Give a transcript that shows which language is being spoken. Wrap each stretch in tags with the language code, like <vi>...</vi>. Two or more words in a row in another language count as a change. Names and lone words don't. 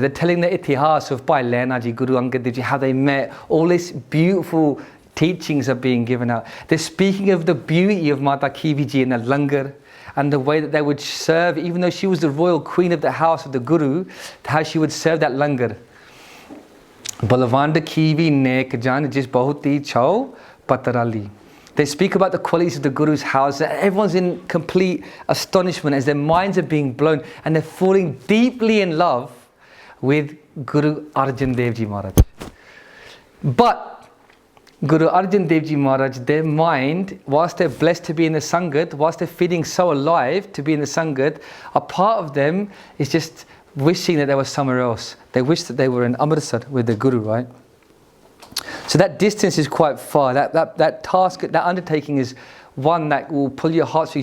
<en>They're telling the itihas of Bhai Lehna Ji, Guru Angad Dev Ji, how they met. All these beautiful teachings are being given out. They're speaking of the beauty of Mata Kivi Ji in the langar, and the way that they would serve, even though she was the royal queen of the house of the Guru, how she would serve that langar.</en> <pa>ਬਲਵੰਡ ਖੀਵੀ ਨੇਕ ਜਨ ਜਿਸੁ ਬਹੁਤੀ ਛਾਉ ਪਤ੍ਰਾਲੀ.</pa> <en>They speak about the qualities of the Guru's house. Everyone's in complete astonishment as their minds are being blown and they're falling deeply in love with Guru Arjan Dev Ji Maharaj. But Guru Arjan Dev Ji Maharaj, their mind, whilst they're blessed to be in the Sangat, whilst they're feeling so alive to be in the Sangat, a part of them is just wishing that they were somewhere else. They wish that they were in Amritsar with the Guru, right? So that distance is quite far. That task, that undertaking is one that will pull your heartstrings.</en>